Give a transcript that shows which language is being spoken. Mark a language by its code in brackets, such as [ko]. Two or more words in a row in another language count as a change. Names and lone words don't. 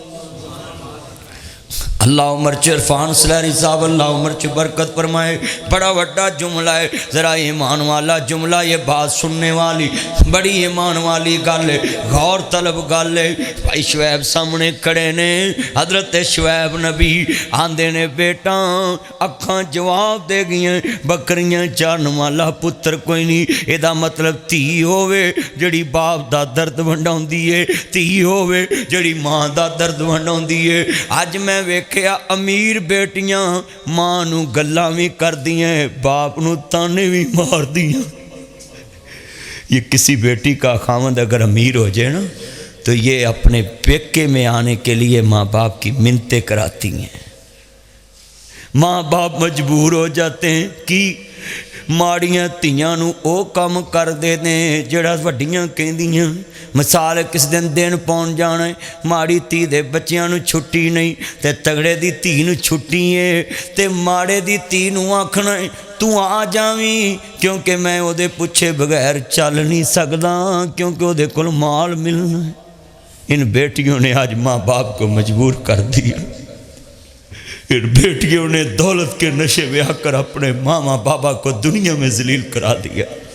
[pa] اللہ عمر چ عرفان سلیری صاحب اللہ عمر چ برکت فرمائے، بڑا وڈا جملہ ہے، ذرا ایمان والا جملہ، [ur] یہ بات سننے والی بڑی ایمان والی [pa] گل ہے، غور طلب گل ہے۔ بھائی شعیب سامنے کھڑے نے، حضرت شعیب نبی آندے نے بیٹا اکھاں جواب دے گئیں بکریاں چارن والا پتر کوئی نہیں، یہ دا مطلب تھی ہووے جڑی باپ دا درد ونڈاؤندی ہے، تھی ہووے جڑی ماں دا درد ونڈاؤندی ہے۔ اج میں کیا امیر بیٹیاں ماں نو گلاں بھی کر دیاں باپ نو تانے بھی مار دیاں۔ [ur] یہ کسی بیٹی کا خاوند اگر امیر ہو جائے نا تو یہ اپنے پیکے میں آنے کے لیے ماں باپ کی منتیں کراتی ہیں، ماں باپ مجبور ہو جاتے ہیں کہ [pa] ماڑیاں تیاں نو او کام کر دے دیں جڑا وڈیاں کہندیاں۔ مثال کس دن پہنچ جانا ہے ماڑی تی دے بچیاں نو چھٹی نہیں تے تگڑے دی تی نو چھٹی ہے تے ماڑے دی تی نو آکھنا ہے تو آ جاویں کیونکہ میں او دے پوچھے بغیر چل نہیں سکدا کیونکہ او دے کول مال ملنا ہے۔ [ur] ان بیٹیوں نے آج ماں باپ کو مجبور کر دیا، ان بیٹیوں نے دولت کے نشے میں آ کر اپنے ماما بابا کو دنیا میں ذلیل کرا دیا۔